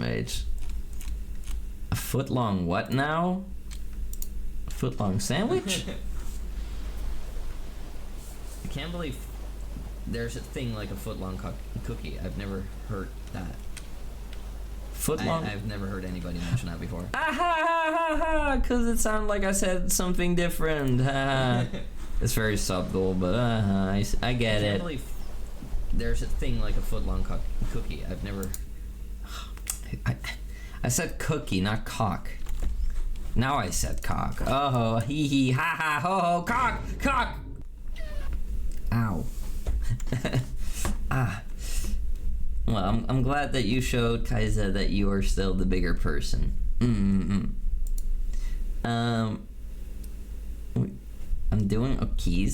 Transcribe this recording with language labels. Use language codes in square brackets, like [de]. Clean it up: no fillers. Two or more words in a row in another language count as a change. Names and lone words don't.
[en] A foot long what now? Footlong sandwich? I can't believe there's a thing like a footlong cookie. I've never heard that. Footlong? I've never heard anybody mention that before. Ah ha ha ha! Because it sounded like I said something different. It's very subtle, but I get it. I can't believe there's a thing like a footlong cookie. I've never... I said cookie, not cock. Now I said cock. Oh, hee hee, ha ha, ho ho, cock, cock! Ow. Ah. Well, I'm glad that you showed Kaiza that you are still the bigger person. I'm doing keys.